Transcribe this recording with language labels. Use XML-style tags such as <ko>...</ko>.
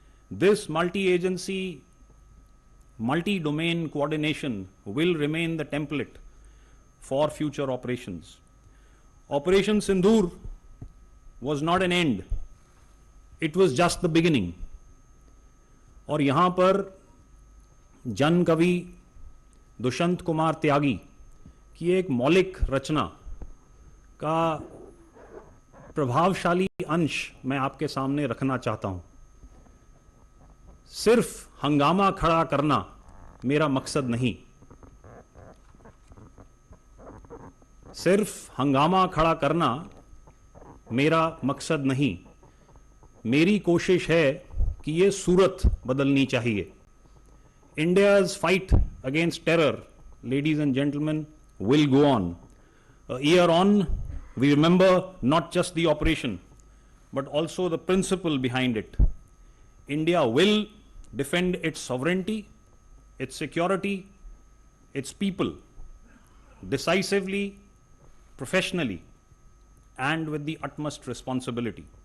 <en>This multi-agency, multi-domain coordination will remain the template for future operations. Operation Sindoor was not an end. It was just the beginning.</en> <hi>और यहाँ पर जन कवि दुष्यंत कुमार त्यागी की एक मौलिक रचना का प्रभावशाली अंश मैं आपके सामने रखना चाहता हूं। सिर्फ हंगामा खड़ा करना मेरा मकसद नहीं, सिर्फ हंगामा खड़ा करना मेरा मकसद नहीं, मेरी कोशिश है कि ये सूरत बदलनी चाहिए।</hi> <en>India's fight against terror, ladies and gentlemen, will go on. A year on, we remember not just the operation, but also the principle behind it. India will defend its sovereignty, its security, its people, decisively, professionally, and with the utmost responsibility.</en>